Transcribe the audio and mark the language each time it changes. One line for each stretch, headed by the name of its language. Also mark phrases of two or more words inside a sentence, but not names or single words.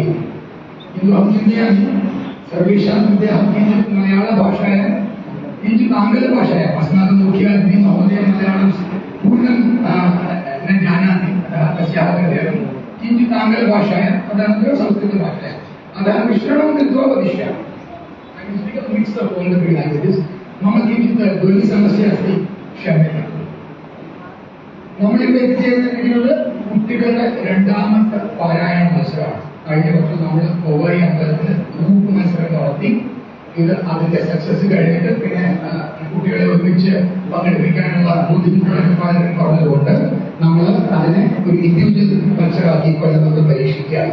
Sanskrit: किन्तु अहं चिन्तयामि सर्वेषां कृते अहं किञ्चित् मलयाळभाषायां किञ्चित् आङ्ग्लभाषायाम् अस्माकं मुख्यातिथिः महोदयः मलयाळं पूर्णं न जानाति, अतः तस्याः कृते किञ्चित् आङ्ग्लभाषायां तदनन्तरं संस्कृतभाषायाम् अतः मिश्रणं कृत्वा वदिष्यामि। मम किञ्चित् ध्वनिसमस्या अस्ति, क्षम्यताम्।
Malayalam: നമ്മളിവിടെ എത്തിച്ചേർന്നിരിക്കുന്നത് കുട്ടികളുടെ രണ്ടാമത്തെ പാരായണ മത്സരമാണ്. കഴിഞ്ഞ വർഷം നമ്മൾ കോവായി അമ്പലത്തിൽ ഗ്രൂപ്പ് മത്സരം നടത്തി. ഇത് അതിന്റെ സക്സസ് കഴിഞ്ഞിട്ട് പിന്നെ കുട്ടികളെ ഒരുമിച്ച് പങ്കെടുപ്പിക്കാനുള്ള ബുദ്ധിമുട്ടുകളൊക്കെ പലരും പറഞ്ഞതുകൊണ്ട് നമ്മൾ അതിനെ ഒരു ഇൻഡിവിജ്വൽ മത്സരമാക്കി കൊല്ലം നമ്മൾ പരീക്ഷിക്കുകയാണ്.